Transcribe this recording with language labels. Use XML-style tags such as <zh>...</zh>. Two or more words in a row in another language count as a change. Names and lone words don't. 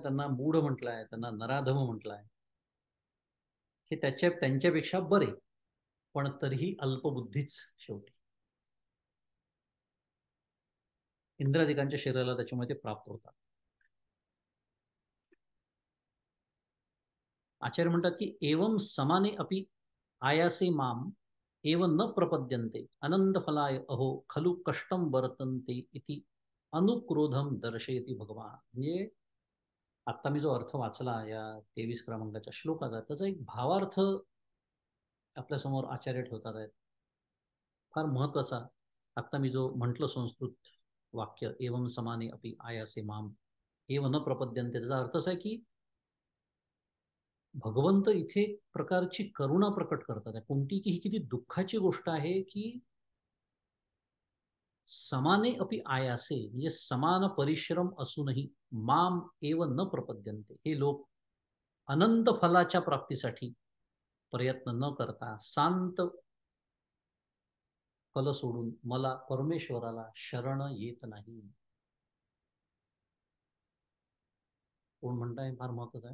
<mr>त्यांना मूढ म्हटलंय, त्यांना नराधम म्हटलंय. हे त्यांच्यापेक्षा बरे, पण तरीही अल्पबुद्धीच शेवटी. इंद्रादिकांच्या शरीराला त्याच्यामुळे ते प्राप्त होतात. आचार्य म्हणतात की</mr> <sa>एवं समाने अपि आयासे माम एव न प्रपद्यन्ते अनंत फलाय अहो खलु कष्टम वर्तन्ते इति अनुक्रोधम दर्शयती भगवान.</sa> <mr>म्हणजे आता मी जो अर्थ वाचला या 23 क्रमांकाच्या श्लोकाचा, त्याचा एक भावार्थ आपल्यासमोर आचार्य ठेवतात आहेत, फार महत्वाचा. आता मी जो म्हटलं संस्कृत वाक्य,</mr> <sa>एवं समाने अपि आयासे माम एव न प्रपद्यन्ते,</sa> <mr>त्याचा अर्थ असा आहे की भगवंत इथे एक प्रकारची करुणा प्रकट करतात. कोणती की ही किती दुःखाची गोष्ट आहे की</mr> <sa>समाने अपि आयासे,</sa> <mr>म्हणजे समान परिश्रम असूनही</mr> <sa>माम एव न प्रपद्यन्ते,</sa> <mr>हे लोक अनंत फलाच्या प्राप्तीसाठी प्रयत्न न करता शांत फल सोडून मला परमेश्वराला शरण येत नाही. कोण म्हणताय? फार महत्वाचं आहे.</mr>